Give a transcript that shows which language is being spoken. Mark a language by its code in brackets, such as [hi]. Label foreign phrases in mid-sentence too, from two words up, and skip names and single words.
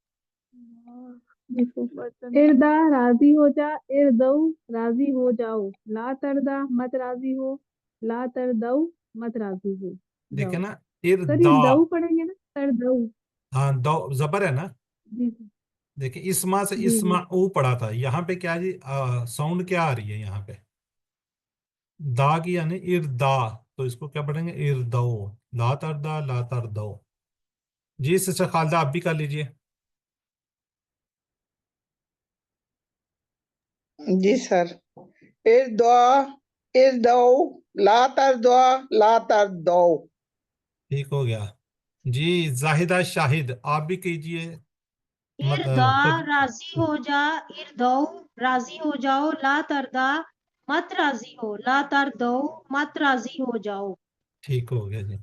[ur] اِرضَ راضی ہو جا، اِرضَوا راضی ہو جاؤ, [ar] لا تَرضَ [ur] مت راضی ہو, [ar] لا تَرضَوا [ur] مت راضی ہو دیکھیے جاؤ. نا, سر یہ اِرضَ. ضوا پڑھیں گے نا، ترضوا. ہاں، دو زبر ہے نا. جی جی دیکھیے، اس میں سے جی اس میں جی. او پڑا تھا، یہاں پہ کیا جی? ساؤنڈ کیا آ رہی ہے یہاں پہ? ضا کی، یعنی اِرضَ۔ تو اس کو کیا پڑھیں گے? اِرضَوا. [ar] لا تَرضَ، لا تَرضَوا. [ur] جی سسٹر خالدہ، آپ بھی کر لیجیے. جی سر. [ar] اِرضَ، اِرضَوا، لا تَرضَوا، لا تَرضَوا. [ur] ٹھیک ہو گیا جی. زاہدہ شاہد، آپ بھی کیجیے. اِرضَ راضی ہو جا، اِرضَوا راضی ہو جاؤ, [ar] لا تَرضَ [ur] مت راضی ہو, [ar] لا تَرضَوا [ur] مت راضی ہو جاؤ. ٹھیک ہو گیا جی.